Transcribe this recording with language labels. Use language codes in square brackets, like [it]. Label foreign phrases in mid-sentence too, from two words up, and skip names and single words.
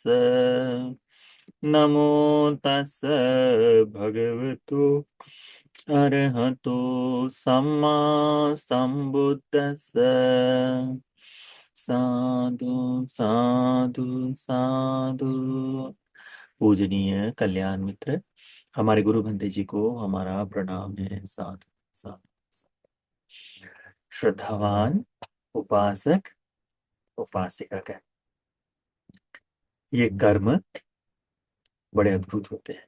[pi] नमो तस् भगवतो अरहतो सम्मा संबुद्दस्स। साधु साधु साधु। [hi] पूजनीय कल्याण मित्र, हमारे गुरु बंदे जी को हमारा प्रणाम है। [pi] साधु साधु। [hi] श्रद्धावान उपासक उपासिका का ये कर्म बड़े अद्भुत होते हैं।